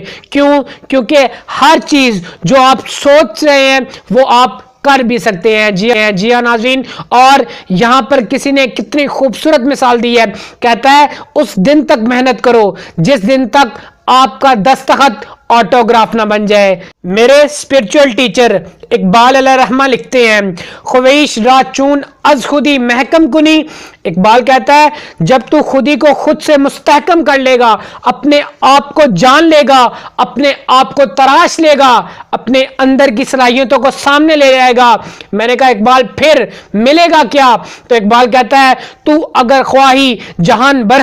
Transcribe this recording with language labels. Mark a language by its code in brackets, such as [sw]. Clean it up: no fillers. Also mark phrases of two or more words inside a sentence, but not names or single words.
[ur] کیونکہ ہر چیز جو آپ سوچ رہے ہیں وہ آپ کر بھی سکتے ہیں۔ جی ہاں ناظرین، اور یہاں پر کسی نے کتنی خوبصورت مثال دی ہے، کہتا ہے اس دن تک محنت کرو جس دن تک آپ کا دستخط آٹوگراف نہ بن جائے۔ میرے [en] spiritual teacher [ur] اقبال علیہ رحمہ لکھتے ہیں، [fa] خویش را چون از خودی محکم کنی۔ [ur] اقبال کہتا ہے جب تو خودی کو خود سے مستحکم کر لے گا، اپنے آپ کو جان لے گا، اپنے آپ کو تراش لے گا، اپنے اندر کی صلاحیتوں کو سامنے لے جائے گا۔ میں نے کہا اقبال پھر ملے گا کیا؟ تو اقبال کہتا ہے [fa] تو اگر خواہی جہان برہم کنی۔